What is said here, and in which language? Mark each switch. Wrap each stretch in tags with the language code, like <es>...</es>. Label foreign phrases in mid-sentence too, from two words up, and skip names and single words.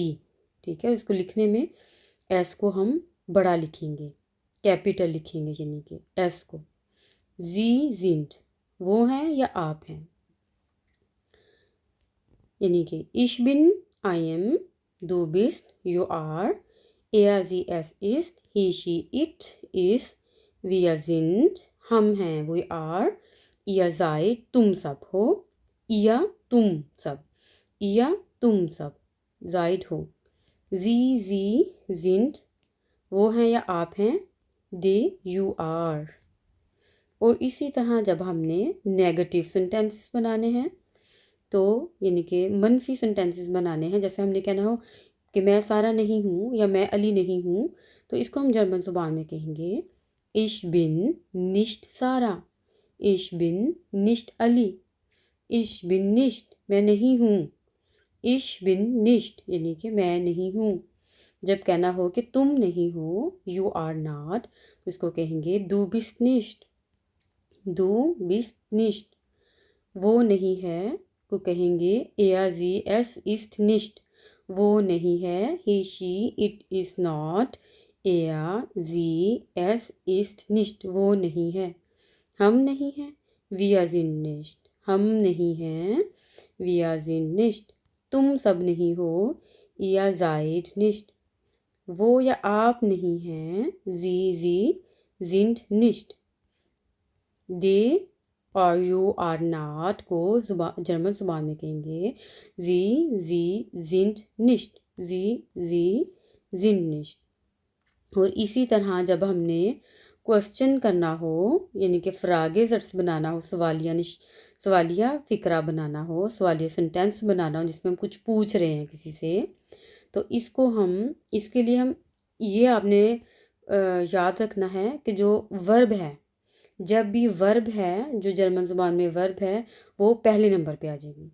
<ur>ٹھیک ہے، اس کو لکھنے میں ایس کو ہم بڑا لکھیں گے، کیپیٹل لکھیں گے، یعنی کہ ایس کو.</ur> <de>sie sind</de> <ur>وہ ہیں یا آپ ہیں، یعنی کہ</ur> <de>ich bin</de> <en>I am,</en> <de>du bist</de> <en>you are,</en> <de>er sie es ist,</de> <en>he she it is,</en> <de>wir sind</de> <ur>ہم ہیں</ur> <en>we are,</en> <de>ihr seid</de> <ur>تم سب ہو, ihr تم سب, ihr تم سب seid ہو.</ur> <de>sie sind</de> <ur>وہ ہیں یا آپ ہیں,</ur> <en>they you are।</en> <ur>اور اسی طرح جب ہم نے</ur> <en>negative sentences</en> <ur>بنانے ہیں، تو یعنی کہ منفی سینٹینسز بنانے ہیں، جیسے ہم نے کہنا ہو کہ میں سارہ نہیں ہوں یا میں علی نہیں ہوں، تو اس کو ہم جرمن زبان میں کہیں گے</ur> <de>Ich bin nicht Sara, ich bin nicht Ali, ich bin nicht</de> <ur>अली, इश बिन निश्ट میں نہیں ہوں,</ur> <de>ich bin nicht</de> <ur>یعنی کہ میں نہیں ہوں. جب کہنا ہو کہ تم نہیں ہو,</ur> <en>you are not,</en> <ur>تو اس کو کہیں گے</ur> <de>du bist nicht, du bist nicht.</de> <ur>وہ نہیں ہے کو کہیں گے</ur> <de>er sie es ist nicht,</de> <ur>وہ نہیں ہے</ur> <en>he she it is not,</en> <de>er sie es ist nicht</de> <ur>وہ نہیں ہے. ہم نہیں ہیں</ur> <de>wir sind nicht,</de> <ur>ہم نہیں ہیں</ur> <de>wir sind nicht।</de> <ur>تم سب نہیں ہو</ur> <de>ihr seid nicht,</de> <ur>وہ یا آپ نہیں ہیں</ur> <de>sie sind nicht।</de> <en>they or you are not</en> <ur>کو جرمن زبان میں کہیں گے</ur> <de>sie sind nicht, sie sind nicht.</de> <ur>اور اسی طرح جب ہم نے کوئسچن کرنا ہو، یعنی کہ</ur> <de>Fragesatz</de> <ur>بنانا ہو، سوالیہ فقرہ بنانا ہو، سوالیہ سینٹینس بنانا ہو جس میں ہم کچھ پوچھ رہے ہیں کسی سے، تو اس کے لیے ہم یہ آپ نے یاد رکھنا ہے کہ جو ورب ہے، جب بھی ورب ہے، جو جرمن زبان میں ورب ہے، وہ پہلے نمبر پہ آ جائے گی.</ur>